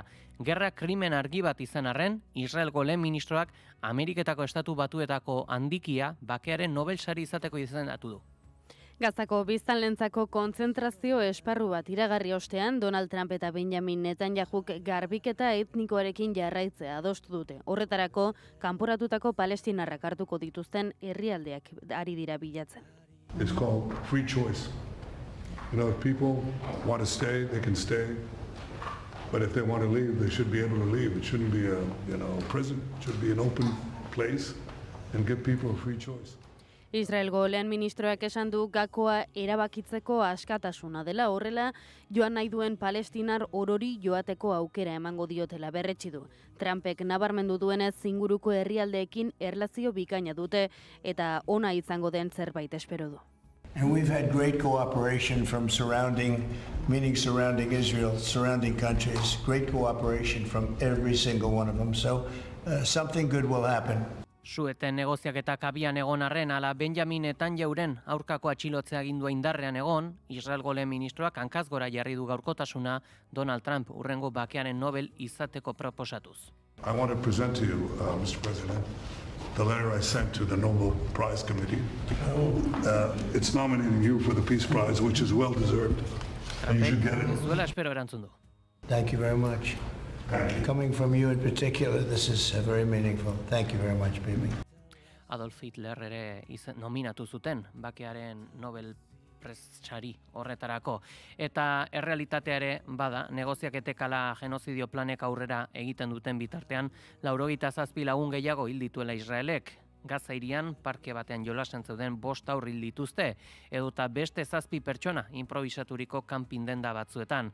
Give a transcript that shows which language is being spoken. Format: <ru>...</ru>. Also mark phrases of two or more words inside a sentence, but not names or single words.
<eu>Gerra krimen argi bat izan arren, Israelgo lehen ministroak Ameriketako Estatu Batuetako handikia bakearen Nobel sari izateko izendatu du. Gazako biztanlentzako kontzentrazio esparru bat iragarri ostean, Donald Trump eta Benjamin Netanyahuk garbiketa etnikoarekin jarraitzea adostu dute. Horretarako, kanporatutako palestinarrak hartuko dituzten herrialdeak ari dira bilatzen.</eu> <en>It's called free choice. You know, if people want to stay, they can stay. But if they want to leave, they should be able to leave. It shouldn't be a prison. It should be an open place and give people a free choice.</en> <eu>Israelgo lehen ministroak esan du gakoa erabakitzeko askatasuna dela, horrela joan nahi duen palestinar orori joateko aukera emango diotela berretsi du. Trumpek nabarmendu duenez inguruko herrialdeekin erlazio bikaina dute eta ona izango den zerbait espero du.</eu> <en>And we've had great cooperation from surrounding Israel, surrounding countries, great cooperation from every single one of them. So something good will happen.</en> <eu>Sueten negoziaketak abian egon arren ala Benjamin Netanyahuren aurkako atxilotzea agindua indarrean egon, Israelgo lehen ministroak hankaz gora jarri du gaurkotasuna Donald Trump hurrengo bakearen Nobel izateko proposatuz.</eu> <en>I want to present to you, Mr. President, the letter I sent to the Nobel Prize Committee. It's nominating you for the Peace Prize, which is well deserved. And you should get it.</en> <eu>Zuela espero erantzun du.</eu> <en>Thank you very much. Coming from you in particular, this is very meaningful. Thank you very much, baby.</en> <eu>Adolf Hitler ere nominatu zuten bakearen Nobel sari horretarako. Eta errealitatea ere bada, negoziaketek ala genozidio planek aurrera egiten duten bitartean, 97 lagun gehiago hil dituela Israelek. Gaza hirian parke batean jolasten zeuden 5 haur hil dituzte, edota beste 7 pertsona improvisaturiko kanpin denda batzuetan.</eu>